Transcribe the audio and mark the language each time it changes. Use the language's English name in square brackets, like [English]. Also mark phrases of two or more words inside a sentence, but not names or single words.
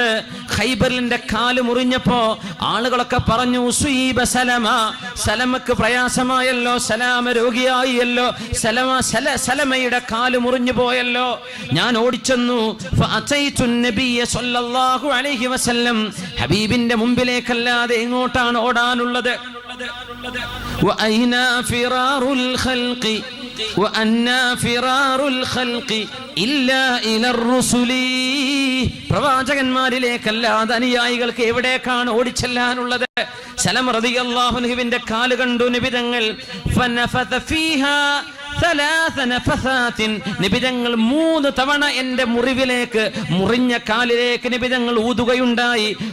[Malayalam] ഖൈബറിന്റെ കാല് മുറിഞ്ഞപ്പോ ആളുകളൊക്കെ പറഞ്ഞു, ഉസീബ സലമക്ക് പ്രയാസമായല്ലോ, സലാമ രോഗിയായല്ലോ, സലമയുടെ കാല് മുറിഞ്ഞു പോയല്ലോ. ഞാൻ ഓടിച്ചെന്നു. [Arabic] فأتيت النبي صلى الله عليه وسلم, [Malayalam] ഹബീബിന്റെ മുമ്പിലേക്കല്ലാതെ എങ്ങോട്ടാണ് ഓടാനുള്ളത്? [Arabic] وأين فرار الخلق وأنا فرار الخلق إلا إلى الرسل. [Malayalam] പ്രവാചകന്മാരിലേക്കല്ലാതെ അനുയായികൾക്ക് എവിടേക്കാണ് ഓടിച്ചെല്ലാനുള്ളത്? സലമ [Arabic] رضي الله عنه [Malayalam] കാല് കണ്ടു നബി തങ്ങൾ. [Arabic] فنفث فيها [Malayalam] നിബിതങ്ങൾ 3 തവണ എന്റെ മുറിവിലേക്ക്, മുറിഞ്ഞ കാലിലേക്ക് നിബിതങ്ങൾ ഊതുകയുണ്ടായി.